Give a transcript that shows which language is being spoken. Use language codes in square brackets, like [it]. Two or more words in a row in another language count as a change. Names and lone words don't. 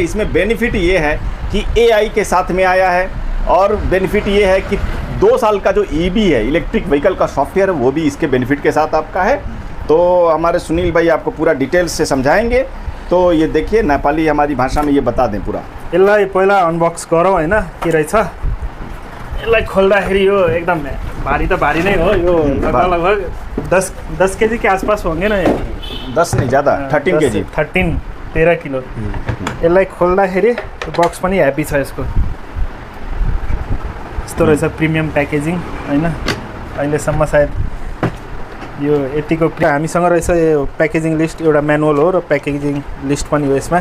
[hi] इसमें बेनिफिट ये है कि एआई के साथ में आया है और बेनिफिट ये है कि 2 साल का जो ईबी है, [en] electric vehicle [hi] का सॉफ्टवेयर है, वो भी इसके बेनिफिट के साथ आपका है। तो हमारे सुनील भाई आपको पूरा डिटेल्स से समझाएंगे। तो ये देखिए नेपाली हमारी भाषा में ये बता दें पूरा। [ne] यसलाई पहिला अनबक्स गरौँ हैन, के रहेछ। यसलाई खोल्दाखेरि यो एकदम भारी त भारी नै हो। [hi] यो लगभग 10 केजी के आसपास होंगे ना। 10 नहीं, ज़्यादा 13 केजी, 13 किलो। [ne] यसलाई खोल्दाखेरि बक्स पनि ह्याप्पी छ यसको। यस्तो रहेछ [en] premium packaging [ne] हैन। अहिलेसम्म सायद यो यतिको हामीसँग रहेछ। यो [en] packaging list [ne] एउटा म्यानुअल हो र [en] packaging list [ne] पनि हो यसमा।